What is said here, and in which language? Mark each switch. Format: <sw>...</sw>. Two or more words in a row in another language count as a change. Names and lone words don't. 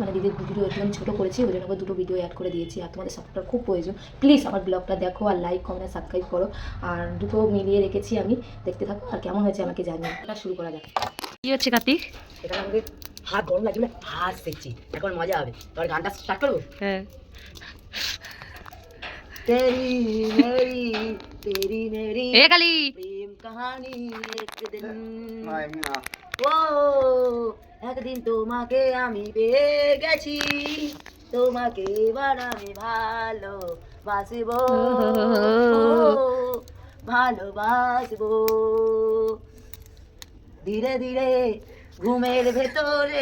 <bn>মানে দিদির ভিডিও একটু আমি ছোটো করেছি, ওই জন্য দুটো ভিডিও অ্যাড করে দিয়েছি। আর তোমাদের সাপোর্টটা খুব প্রয়োজন। প্লিজ আমার ব্লগটা দেখো আর</bn> <en>like comment subscribe</en> <bn>করো। আর দুটো মিলিয়ে রেখেছি আমি, দেখতে থাকো। আর কেমন হয়েছে আমাকে জানিও। এটা শুরু করা যাক। কী হচ্ছে কার্তিক? এখানে আমাদের হাত গরম লাগছে, হাত সেকছি, এখন মজা হবে। তোর গানটা স্টার্ট করবো। হ্যাঁ।</bn> <hi>तेरी मेरी तेरी मेरी</hi> <bn>এ কালি</bn> <hi>प्रेम कहानी एक दिन</hi> <bn>ও একদিন তোমাকে আমি পেয়ে গেছি, তোমাকে এবার আমি ভালোবাসবো, ভালোবাসবো ধীরে ধীরে ঘুমের ভেতরে।</bn>